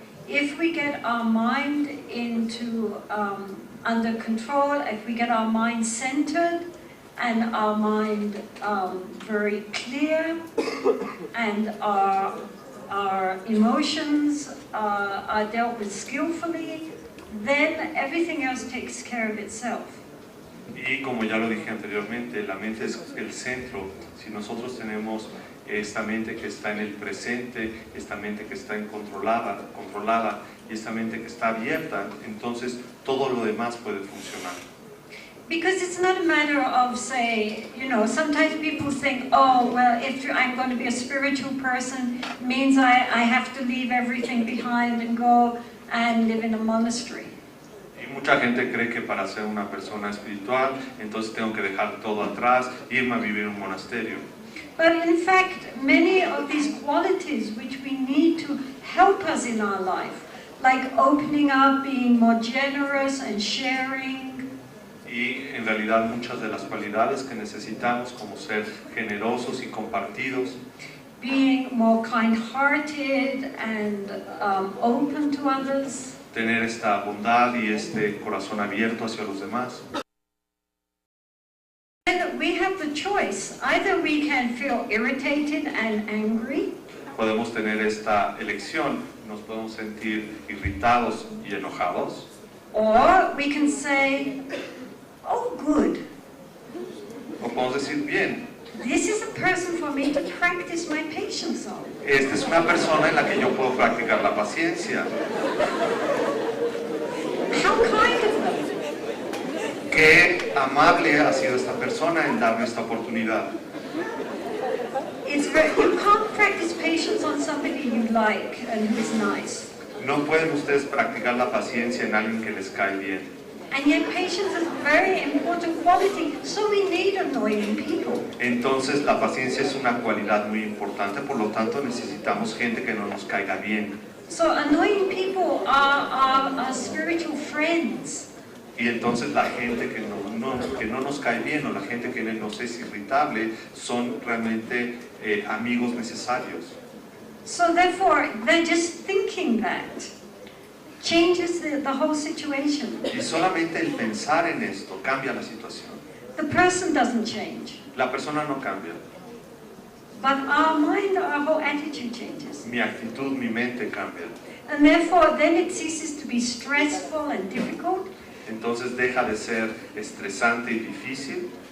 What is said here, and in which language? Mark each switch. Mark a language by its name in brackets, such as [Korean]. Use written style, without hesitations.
[English] If we get our mind into under control, if we get our mind centered and our mind very clear, and our emotions are dealt with skillfully, then everything else takes care of itself. [Spanish] Y como ya lo dije anteriormente, la mente es el centro. Si nosotros tenemos esta mente que está en el presente, esta mente que está controlada y esta mente que está abierta, entonces todo lo demás puede funcionar. [English] Because it's not a matter of, say, you know, sometimes people think, oh, well, if I'm going to be a spiritual person, it means I have to leave everything behind and go and live in a monastery. [Spanish] Y mucha gente cree que para ser una persona espiritual, entonces tengo que dejar todo atrás, irme a vivir en un monasterio. [English] But in fact, many of these qualities which we need to help us in our life, like opening up, being more generous and sharing. [Spanish] Y en realidad muchas de las cualidades que necesitamos, como ser generosos y compartidos, [English] being more kind-hearted and open to others. [Spanish] Tener esta bondad y este corazón abierto hacia los demás. [English] And we have the choice. Either we can feel irritated and angry. [Spanish] Podemos tener esta elección, nos podemos sentir irritados y enojados. [English] Or we can say, oh good. [Spanish] O podemos decir, bien, [English] This is a person for me to practice my patience on. [Spanish] esta es una persona en la que yo puedo practicar la paciencia. [English] How kind of them. [Spanish] Qué amable ha sido esta persona en darme esta oportunidad. [English] You can't practice patience on somebody you like and who is nice. [Spanish] No pueden ustedes practicar la paciencia en alguien que les cae bien. [English] And yet patience is a very important quality, so we need annoying people. [Spanish] Entonces la paciencia es una cualidad muy importante, por lo tanto necesitamos gente que no nos caiga bien. [English] So annoying people are our spiritual friends. [Spanish] Y entonces la gente que no nos cae bien o la gente que nos es irritable son realmente amigos necesarios. [English] So therefore, they're just thinking that changes the whole situation. [Spanish] Y solamente el pensar en esto cambia la situación. [English] The person doesn't change, [Spanish] La persona no cambia. [English] but our mind, our whole attitude changes. [Spanish] Mi actitud, mi mente cambia. [English] And therefore, then it ceases to be stressful and difficult. [Spanish] Entonces deja de ser estresante y difícil